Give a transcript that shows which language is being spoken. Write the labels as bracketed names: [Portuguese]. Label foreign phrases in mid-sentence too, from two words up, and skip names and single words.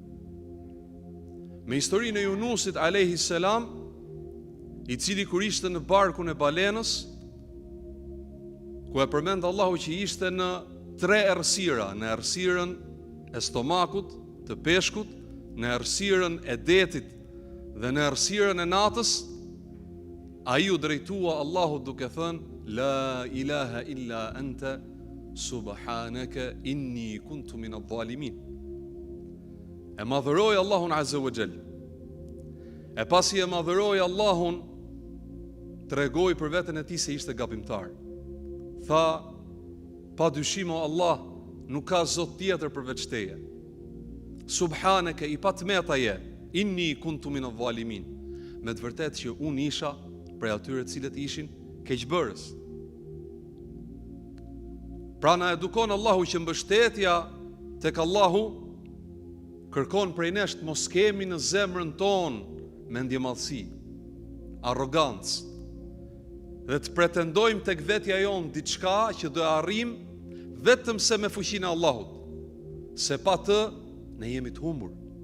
[Albanian] Me historinë e Yunusit [Arabic] عليه السلام, [Albanian] i cili kur ishte në barkun e balenës, ku e përmend Allahu që ishte në 3 errësira, në errësirën e stomakut, të peshkut, në errësirën e detit dhe në errësirën e natës, ai u drejtua Allahut duke thënë: [Arabic] لا إله إلا أنت سبحانك إني كنت من الظالمين. [Albanian] E madhëroi Allahun [Arabic] عز وجل. [Albanian] E pasi e madhëroi Allahun, tregoi për veten e tij se ishte gabimtar. Tha: pa dyshim o Allah, nuk ka zot tjetër përveç teje. Subhanaka, i patmeta je, [Arabic] إني كنت من الظالمين. [Albanian] Me të vërtetë që unë isha prej atyre të cilët ishin keqbërës. Pra na edukon Allahu që mbështetja tek Allahu kërkon prej nesh të mos kemi në zemrën tonë mendjemadhësi, arrogancë, dhe të pretendojmë tek vetja jonë diçka që do arrim vetëm se me fuqinë e Allahut, se pa të ne jemi të humbur.